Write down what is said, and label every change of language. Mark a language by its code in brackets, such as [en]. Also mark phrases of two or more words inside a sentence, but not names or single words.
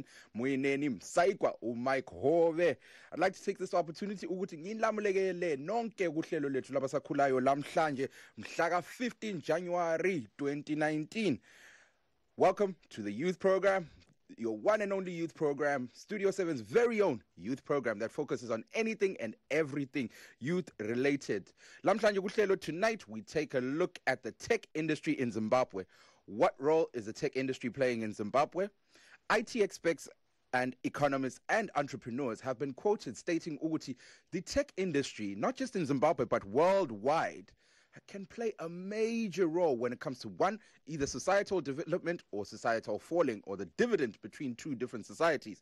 [nd] Mweneni msaikwa uMike Hove. [en] I'd like to take this opportunity [nd] ukuthi ngilamulekele nonke kuhlelo lethu labasakhulayo lamhlanje mhla 15 January 2019. [en] Welcome to the youth program, your one and only youth program, Studio 7's very own youth program that focuses on anything and everything youth related. [nd] Lamhlanje kuhlelo, [en] tonight we take a look at the tech industry in Zimbabwe. What role is the tech industry playing in Zimbabwe? IT experts and economists and entrepreneurs have been quoted stating ukuthi the tech industry, not just in Zimbabwe but worldwide, can play a major role when it comes to one, either societal development or societal falling, or the dividend between two different societies.